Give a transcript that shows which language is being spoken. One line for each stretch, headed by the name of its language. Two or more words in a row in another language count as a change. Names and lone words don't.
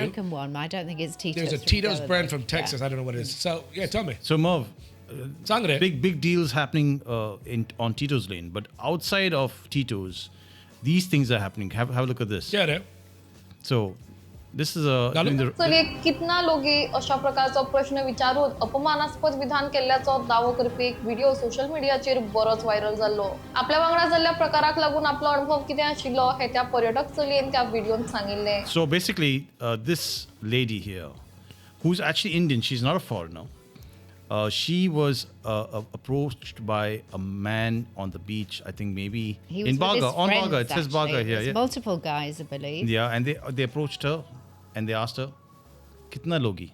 English: American one. I don't think it's Tito's. There's a from Tito's Goa, brand but from Texas. yeah. I don't know what it is. So yeah, tell me. So Merv, Sangre. big deals happening on Tito's lane, but outside of Tito's, these things are happening. Have a look at this. Yeah, there. So this is a Galu? in the-
Konkani: चलिए
Hindi: कितना लोक
Konkani: अशा प्रकारचा प्रश्न विचारून अपमानास्पद विधान केल्याचो दावो करपी एक व्हिडिओ सोशल मीडियाचेर बरोच व्हायरल जाल्लो आपल्या वांगडा जाल्ल्या प्रकाराक लागून आपलो अनुभव कितें आशिल्लो हे त्या पर्यटक चलयेन त्या व्हिडिओन सांगिल्लें
English: So basically, this lady here, who's actually Indian, she's not a foreigner. She was approached by a man on the beach. I think maybe He was in with his Baga. On friends, Baga, it says actually. Baga here. There's Yeah. multiple guys, I believe. Yeah, and they approached her, and they asked her,
Hindi: "कितना लोगी?"